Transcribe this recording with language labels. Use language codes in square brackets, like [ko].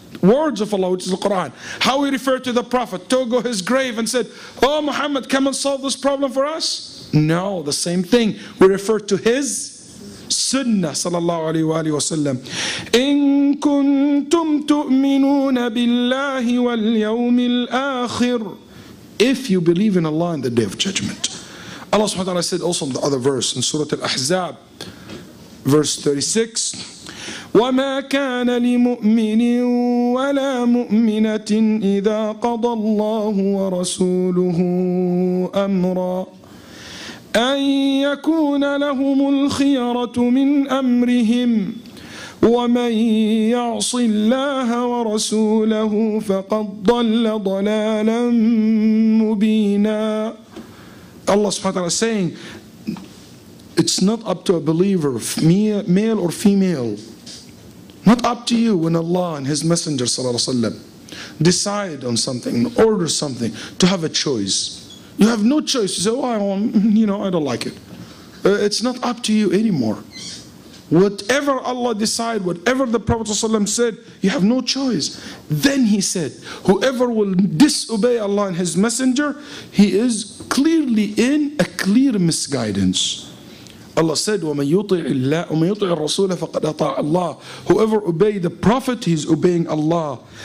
[en] words of Allah, which is the Quran. How we refer to the Prophet, to go his grave and said, oh Muhammad, come and solve this problem for us? No, the same thing. We refer to his Sunnah sallallahu alayhi wa sallam. [ar] In kuntum tu'minuna billahi wal yawmil akhir. [en] If you believe in Allah and the Day of Judgment. Allah subhanahu wa ta'ala said also in the other verse, in Surah Al-Ahzab, verse 36, [ar] وَمَا كَانَ لِمُؤْمِنٍ وَلَا مُؤْمِنَةٍ إِذَا قَضَى اللَّهُ وَرَسُولُهُ أَمْرًا أَنْ يَكُونَ لَهُمُ الْخِيَرَةُ مِنْ أَمْرِهِمْ وَمَنْ يَعْصِ اللَّهَ وَرَسُولَهُ فَقَدْ ضَلَّ ضَلَالًا مُبِينًا. [en] Allah subhanahu wa ta'ala is saying, it's not up to a believer, male or female, not up to you when Allah and His Messenger sallallahu alaihi wasallam decide on something, order something, to have a choice. You have no choice to say, oh, I don't like it. It's not up to you anymore. Whatever Allah decide, whatever the Prophet ﷺ said, you have no choice. Then he said, whoever will disobey Allah and His Messenger, he is clearly in a clear misguidance. Allah said, [ar] وَمَن يُطِعِ الرَّسُولَ فَقَدْ أَطَاعَ اللَّهِ. [en] Whoever obey the Prophet, he is obeying Allah.